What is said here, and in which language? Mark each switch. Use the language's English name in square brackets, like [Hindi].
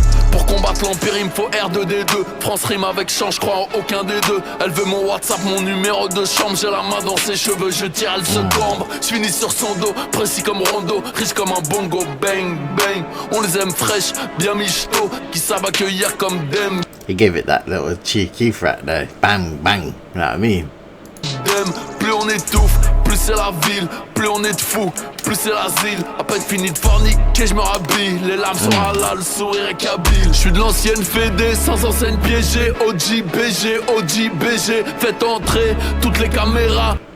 [French] Pour combattre l'empire, il me faut R2D2. France rime avec chant, je crois en aucun des deux. Elle veut mon WhatsApp, mon numéro de chambre. J'ai la main dans ses cheveux, je tire, elle se cambre. Je finis sur son dos, précis comme Rondo. Riche comme un bongo, bang, bang. On les aime fraîches, bien michto. Qui savent accueillir comme dem. [English] He gave it that little cheeky right there. Bang, bang. You know what I mean? [French] Plus on étouffe, plus c'est la ville. Plus on est de fous, plus c'est l'asile. À peine fini de forniquer, je me rhabille. Les larmes sont halal, le sourire est kabyle. Je suis de l'ancienne Fédé, sans enseigne piégée. OG, BG, OG, BG. Faites entrer toutes les caméras.